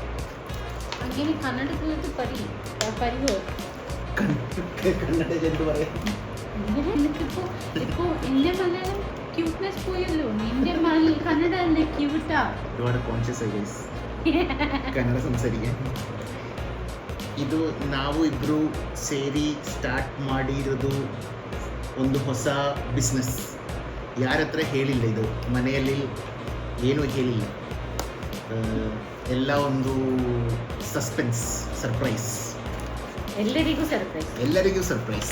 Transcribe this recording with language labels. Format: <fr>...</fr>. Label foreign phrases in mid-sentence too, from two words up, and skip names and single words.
<ml>കന്നഡ എന്ത് പറയാം, ഒരുപാട് കോൺഷ്യസ് ആയി കന്നഡ സംസാരിക്കാൻ.</ml> <kn>ಇದು ನಾವು ಇಬ್ಬರು ಸೇರಿ ಸ್ಟಾರ್ಟ್ ಮಾಡಿರೋದು ಒಂದು ಹೊಸ ಬಿಸ್ನೆಸ್. ಯಾರ ಹತ್ರ ಹೇಳಿಲ್ಲ, ಇದು ಮನೆಯಲ್ಲಿ ಏನೂ ಹೇಳಿಲ್ಲ. ಎಲ್ಲ ಒಂದು ಸಸ್ಪೆನ್ಸ್, ಸರ್ಪ್ರೈಸ್, ಎಲ್ಲರಿಗೂ ಸರ್ಪ್ರೈಸ್.</kn>